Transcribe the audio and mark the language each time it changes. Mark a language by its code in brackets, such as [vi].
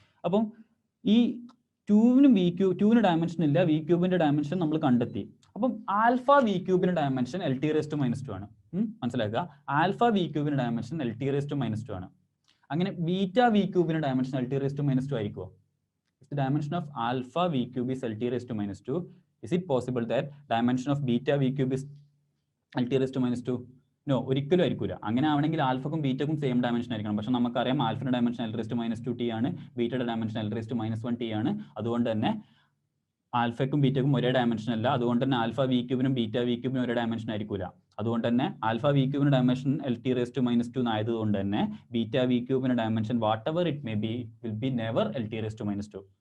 [ml] അപ്പം ഈ 2ന് ഡയമെൻഷൻ ഇല്ല, വി ക്യൂബിന്റെ ഡയമെൻഷൻ നമ്മൾ കണ്ടെത്തി. അപ്പം ആൽഫ വി ക്യൂബിന്റെ ഡയമെൻഷൻ LT⁻²2 ആണ്. മനസ്സിലാക്കുക, ആൽഫ വി ക്യൂബിന്റെ ഡയമെൻഷൻ LT⁻²2 ആണ്. അങ്ങനെ ബീറ്റ വി ക്യൂബിന്റെ ഡയമെൻഷൻ LT⁻² ആയിരിക്കുമോ? [en] If the dimension of alpha v cube is LT⁻², is it possible that dimension of beta v cube is LT⁻²? [ml] No, ഒരിക്കലും ആയിരിക്കില്ല. അങ്ങനെ ആവണമെങ്കിൽ ആൽഫക്കും ബീറ്റക്കും same dimension ആയിരിക്കണം. പക്ഷെ നമുക്കറിയാം ആൽഫയുടെ ഡയമെൻഷൻ L⁻²T ആണ്, ബീറ്റയുടെ ഡയമെൻഷൻ L⁻1T ആണ്. അതുകൊണ്ട് തന്നെ ആൽഫയ്ക്കും ബീറ്റക്കും ഒരേ ഡയമെൻഷൻ അല്ല. അതുകൊണ്ട് തന്നെ ആൽഫ വി ക്യൂബിനും ബീറ്റ വി ക്യൂബിനും ഒരേ ഡയമെൻഷൻ ആയിരിക്കില്ല. അതുകൊണ്ട് തന്നെ ആൽഫ വി ക്യൂബിന്റെ ഡയമെൻഷൻ LT⁻² ആയതുകൊണ്ട് തന്നെ beta V ക്യൂബിന്റെ dimension [en] whatever it may be will be never [ml] LT⁻².